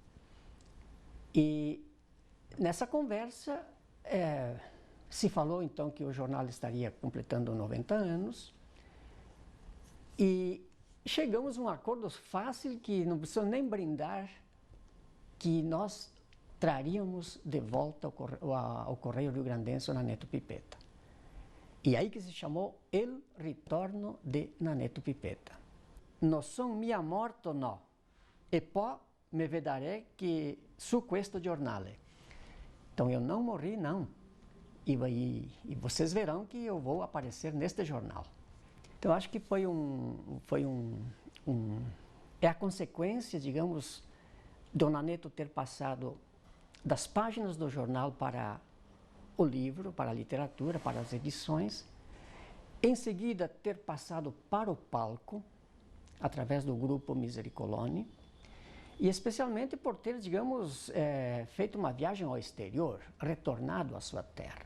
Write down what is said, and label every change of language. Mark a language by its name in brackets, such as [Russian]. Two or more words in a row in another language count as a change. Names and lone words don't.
[Portuguese] E nessa conversa se falou então que o jornal estaria completando 90 anos e chegamos a um acordo fácil que não precisa nem brindar, que nós traríamos de volta ao Correio Rio-Grandense o Naneto Pipeta. E aí que se chamou El Ritorno de Naneto Pipeta. [Venetian] Non son mia morto no, e poi me vedrete que su questo giornale. [Portuguese] Então eu não morri não, e vocês verão que eu vou aparecer neste jornal. Então acho que é a consequência, digamos, do Naneto ter passado das páginas do jornal para o livro, para a literatura, para as edições, em seguida ter passado para o palco, através do grupo Misery Colony, E especialmente por ter, digamos, feito uma viagem ao exterior, retornado à sua terra.